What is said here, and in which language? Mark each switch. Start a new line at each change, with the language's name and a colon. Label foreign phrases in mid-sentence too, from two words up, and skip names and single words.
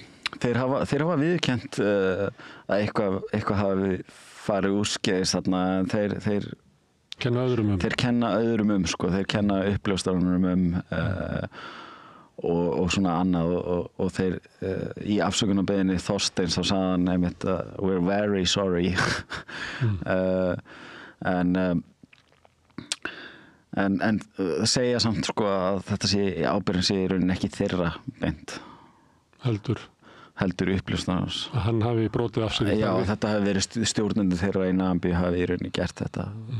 Icelandic: Þeir hafa viðurkennt að eitthvað hafi farið úrskeiðis þarna en þeir kenna öðrum Þeir kenna öðrum sko, þeir kenna uppljóstrarunum og svona annað og þeir í afsökunarbeiðinni Þorsteins þá sagði hann einmitt
English: we're very sorry
Icelandic: en segja samt sko að þetta sé ábyrgðin sé í rauninni ekki þeirra beint heldur uppljóstrarans að hann hafi brotið af sér já þetta hafi verið stjórnendur þeirra í Namibíu hafi í rauninni gert þetta